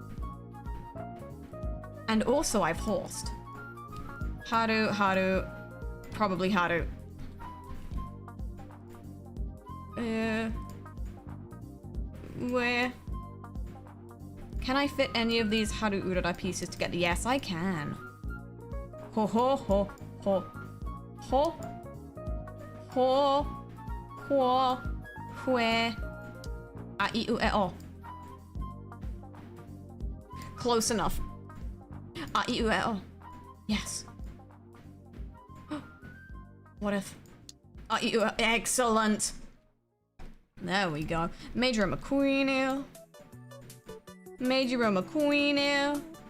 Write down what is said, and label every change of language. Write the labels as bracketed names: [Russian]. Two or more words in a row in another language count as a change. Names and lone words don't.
[English] And also I've horsed. Haru, probably Haru. Where? Can I fit any of these Haru Urara pieces together? Yes, I can. Ho ho ho ho. Ho. Ho. [Japanese] Ho. Hue. A I U E O. [English] Close enough. [Japanese] A I U E O. [English] Yes. What if? [Japanese] A I U E O. [English] Excellent. There we go. Major McQueen. Major McQueen.